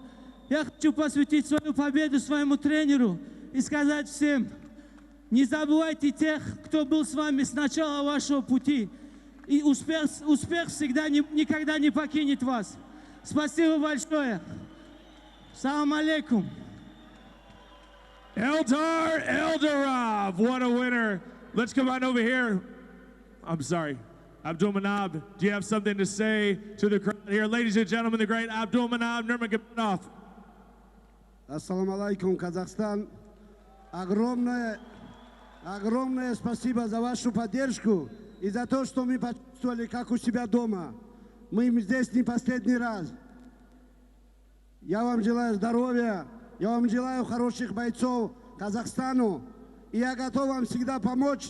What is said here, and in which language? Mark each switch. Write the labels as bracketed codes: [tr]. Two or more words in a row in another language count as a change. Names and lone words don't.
[ru] Я хочу посвятить свою победу своему тренеру и сказать всем, не забывайте тех, кто был с вами с начала вашего пути. И успех всегда, никогда не покинет вас. Спасибо большое. [ar] سلام عليكم. [en] Eldar Eldarov, what a winner. Let's come on over here. I'm sorry. Abdulmanab, do you have something to say to the crowd here? Ladies and gentlemen, the great Abdulmanab Nurmagomedov. [ar] السلام عليكم, [ru] Казахстан. Огромное спасибо за вашу поддержку и за то, что мы почувствовали, как у себя дома. Мы здесь не последний раз. Я вам желаю здоровья, я вам желаю хороших бойцов Казахстану, и я готов вам всегда помочь.